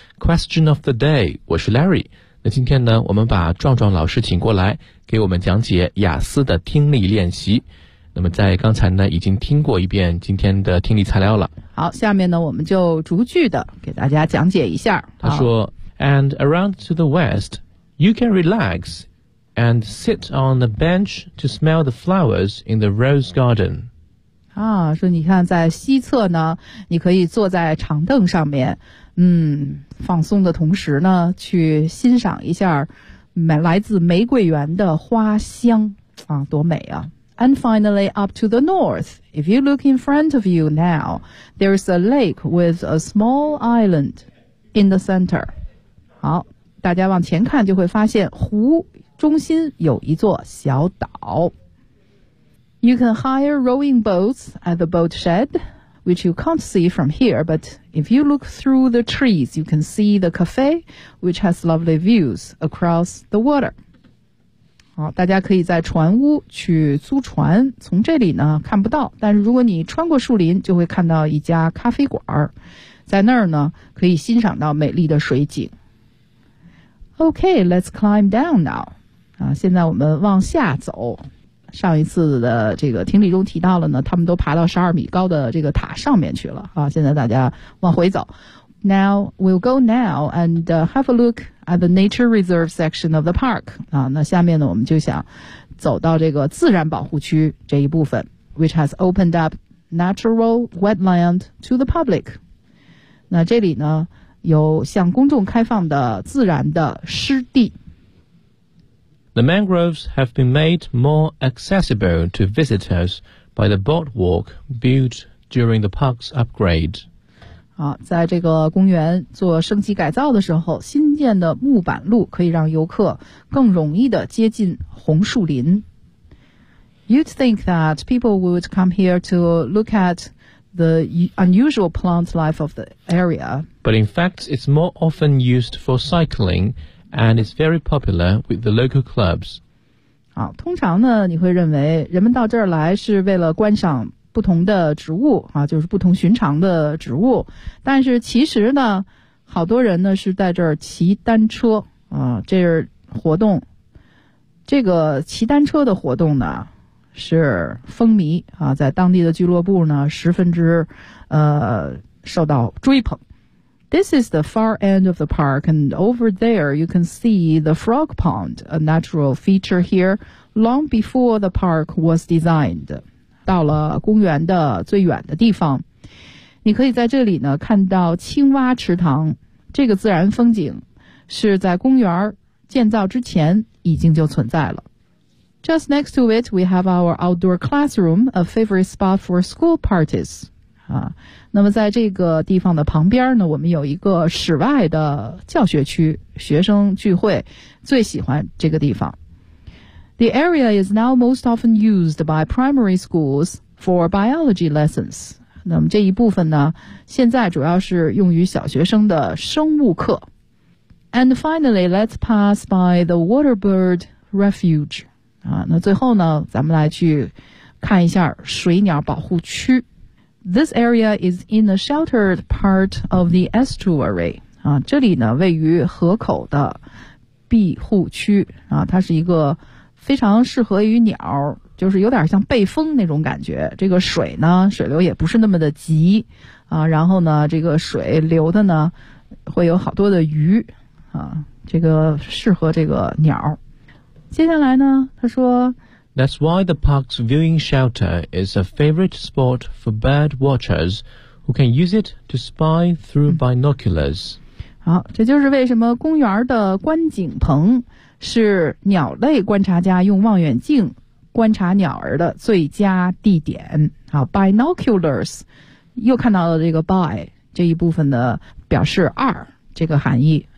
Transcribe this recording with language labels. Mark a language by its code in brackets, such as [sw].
[en] Question of the day， [zh] 我是 [en] Larry。 [zh] 那今天呢，我们把壮壮老师请过来给我们讲解雅思的听力练习。那么在刚才呢，已经听过一遍今天的听力材料了。好，下面呢，我们就逐句的给大家讲解一下。他说 [en] ，And around to the west, you can relax and sit on the bench to smell the flowers in the rose garden。 [zh] 啊，说你看在西侧呢，你可以坐在长凳上面。放松的同时呢，去欣赏一下来自玫瑰园的花香啊，多美啊。 [en] And finally, up to the north, if you look in front of you now, there's a lake with a small island in the center. [zh] 好，大家往前看就会发现湖中心有一座小岛。 [en] You can hire rowing boats at the boat shed. Which you can't see from here, but if you look through the trees, you can see the cafe, which has lovely views across the water. [zh] 好，大家可以在船屋去租船，从这里呢看不到，但是如果你穿过树林，就会看到一家咖啡馆，在那儿呢可以欣赏到美丽的水景。 [en] Okay, let's climb down now. [zh] 现在我们往下走。上一次的这个听力中提到了呢，他们都爬到12米高的这个塔上面去了啊。现在大家往回走。 [en] Now we'll go now and have a look at the nature reserve section of the park 啊。 [zh] 那下面呢，我们就想走到这个自然保护区这一部分 ， [en] which has opened up natural wetland to the public。 [zh] 那这里呢，有向公众开放的自然的湿地。 [en] The mangroves have been made more accessible to visitors by the boardwalk built during the park's upgrade. [zh] 好，在这个公园做升级改造的时候，新建的木板路可以让游客更容易地接近红树林。 [en] You'd think that people would come here to look at the unusual plant life of the area. But in fact, it's more often used for cycling. And it's very popular with the local clubs. [zh] 好，通常呢，你会认为人们到这儿来是为了观赏不同的植物啊，就是不同寻常的植物。但是其实呢，好多人呢是在这儿骑单车啊，这是活动。这个骑单车的活动呢是风靡啊，在当地的俱乐部呢十分之受到追捧。 [en] This is the far end of the park, and over there you can see the frog pond, a natural feature here, long before the park was designed. [zh] 到了公园的最远的地方，你可以在这里呢看到青蛙池塘。这个自然风景是在公园建造之前已经就存在了。 [en] Just next to it, we have our outdoor classroom, a favorite spot for school parties. [zh] 啊，那么在这个地方的旁边呢，我们有一个室外的教学区，学生聚会最喜欢这个地方。 [en] The area is now most often used by primary schools for biology lessons. [zh] 那么这一部分呢，现在主要是用于小学生的生物课。 [en] And finally, let's pass by the Waterbird Refuge. [zh] 那最后呢，咱们来去看一下水鸟保护区。 [en] This area is in the sheltered part of the estuary. [zh] 啊，这里呢位于河口的庇护区。啊，它是一个非常适合于鸟，就是有点像背风那种感觉。这个水呢，水流也不是那么的急。啊，然后呢，这个水流的呢，会有好多的鱼。啊，这个适合这个鸟。接下来呢，他说 [en] That's why the park's viewing shelter is a favorite spot for bird watchers who can use it to spy through binoculars. [zh] 好，这就是为什么公园的观景棚是鸟类观察家用望远镜观察鸟儿的最佳地点。好 ,binoculars, 又看到了这个 by, 这一部分的表示二这个含义。